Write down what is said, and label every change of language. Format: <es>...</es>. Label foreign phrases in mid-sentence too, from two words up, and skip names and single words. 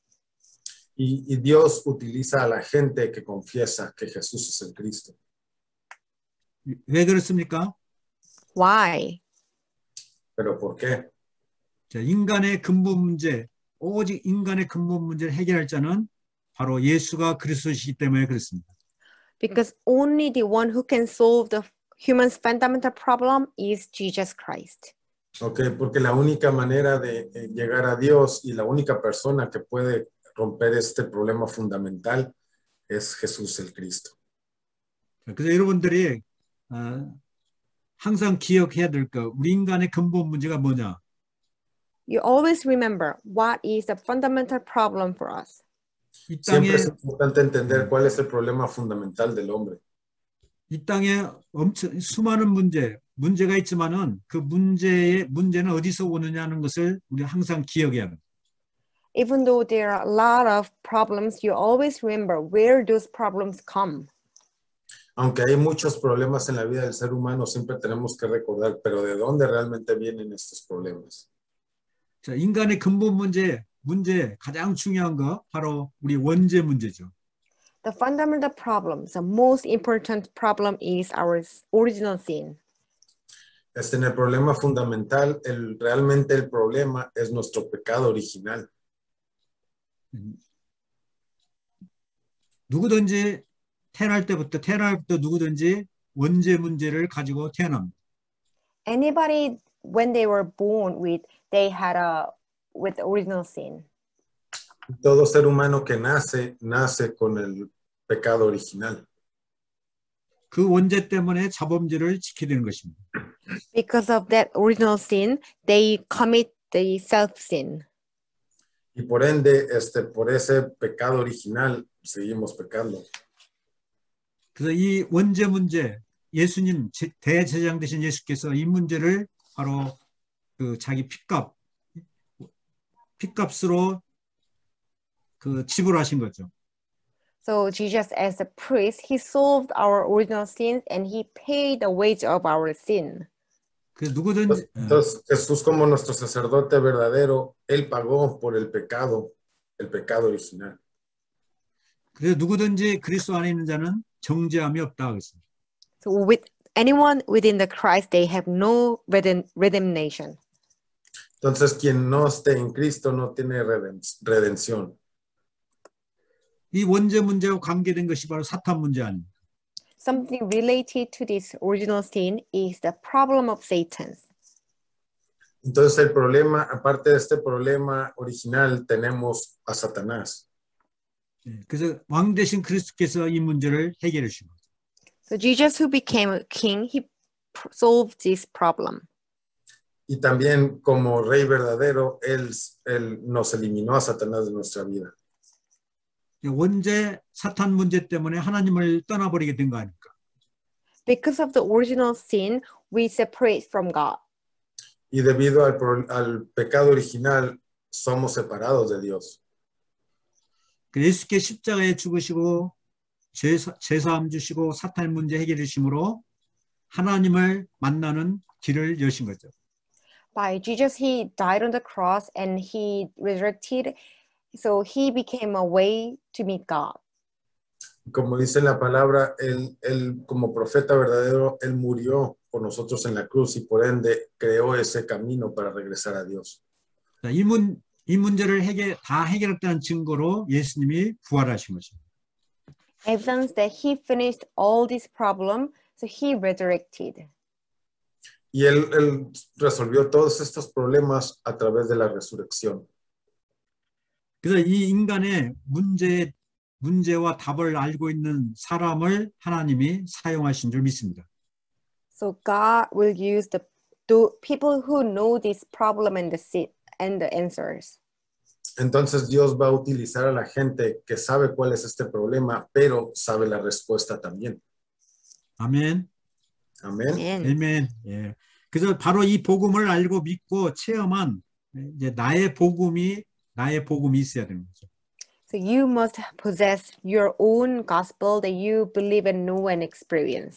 <es>Y Dios utiliza a la gente que confiesa que Jesús es el Cristo.</es> <ko>왜 그렇습니까?</ko> <en>Why?</en> <es>¿Pero por qué?</es> <ko>자, 인간의 근본 문제, 오직 인간의 근본 문제를 해결할 자는 바로 예수가 그리스도시기 때문에 그렇습니다.</ko> <en>Because only the one who can solve the human's fundamental problem is Jesus Christ.</en> <es>Okay, porque la única manera de llegar a Dios y la única persona que puede romper este problema fundamental es Jesús el Cristo.</es> <ko>그래서 여러분들이 항상 기억해야 될 거, 우리 인간의 근본 문제가 뭐냐?</ko> <en>You always remember what is the fundamental problem for us.</en> <ko>이 땅에</ko> <es>Siempre es importante entender cuál es el problema fundamental del hombre.</es> <ko>이 땅에 엄청 수많은 문제가 있지만은 그 문제는 어디서 오느냐는 것을 우리 항상 기억해야 합니다.</ko> <en>Even though there are a lot of problems, you always remember where those problems come.</en> <es>Aunque hay muchos problemas en la vida del ser humano, siempre tenemos que recordar, pero ¿de dónde realmente vienen estos problemas?</es> <ko>자, 인간의 근본 문제 가장 중요한 거 바로 우리 원죄 문제죠.</ko> <en>The fundamental problem, the most important problem is our original sin.</en> <es>En el problema fundamental, realmente el problema es nuestro pecado original.</es> <ko>누구든지 태어날 때부터 누구든지 원죄 문제를 가지고 태어납니다.</ko> <en>Anybody, when they were born with, they had with original sin.</en> <es>Todo ser humano que nace con el pecado original.</es> <ko>그 원죄 때문에 자범죄를 지키게 되는 것입니다.</ko> <en>Because of that original sin, they commit the self-sin.</en> <es>Y por ende, por ese pecado original, seguimos pecando.</es> <ko>그래서 이 원죄 문제, 예수님 대제사장 되신 예수께서 이 문제를 바로 그 자기 핏값으로 그 지불하신 거죠.</ko> <en>So Jesus, as a priest, he solved our original sins and he paid the wage of our sin.</en> <ko>그 누구든지</ko> <es>Entonces, Jesús como nuestro sacerdote verdadero, él pagó por el pecado original.</es> <ko>그래서 누구든지 그리스도 안에 있는 자는 정죄함이 없다 그랬습니다.</ko> <en>So with anyone within the Christ, they have no redemption.</en> <es>Entonces, quien no esté en Cristo no tiene redención.</es> <ko>이 원죄 문제와 관계된 것이 바로 사탄 문제 아닙니까?</ko> <en>Something related to this original sin is the problem of Satan.</en> <es>Entonces, el problema, aparte de este problema original, tenemos a Satanás.</es> <ko>그래서 왕 대신 그리스도께서 이 문제를 해결해 주신 거죠.</ko> <en>So Jesus, who became a king, he solved this problem.</en> <es>Y también como rey verdadero, él nos eliminó a Satanás de nuestra vida.</es> <ko>원죄 사탄 문제 때문에 하나님을 떠나버리게 된 거 아닙니까?</ko> <en>Because of the original sin, we separate from God.</en> <es>Y debido al pecado original, somos separados de Dios.</es> <ko>예수께 십자가에 죽으시고 죄사함 주시고 사탄 문제 해결해 주심으로 하나님을 만나는 길을 여신 거죠.</ko> <en>By Jesus, he died on the cross and he resurrected, so he became a way to meet God.</en> <es>Como dice la palabra, él como profeta verdadero, él murió por nosotros en la cruz y por ende creó ese camino para regresar a Dios.</es> <ko>이 문제를 다 해결했다는 증거로 예수님이 부활하신 것입니다.</ko> <en>Evidence that he finished all this problem, so he resurrected.</en> <es>Y él resolvió todos estos problemas a través de la resurrección.</es> <ko>그래서 이 인간의 문제와 답을 알고 있는 사람을 하나님이 사용하신 줄 믿습니다.</ko> <en>So God will use the people who know this problem and the answers.</en> <es>Entonces Dios va a utilizar a la gente que sabe cuál es este problema, pero sabe la respuesta también.</es> <ko>아멘.</ko> <es>Amén.</es> <ko>아멘. 예. 그래서 바로 이 복음을 알고 믿고 체험한 이제 나의 복음이 있어야 되는 거죠.</ko> <en>So you must possess your own gospel that you believe and know and experience.</en>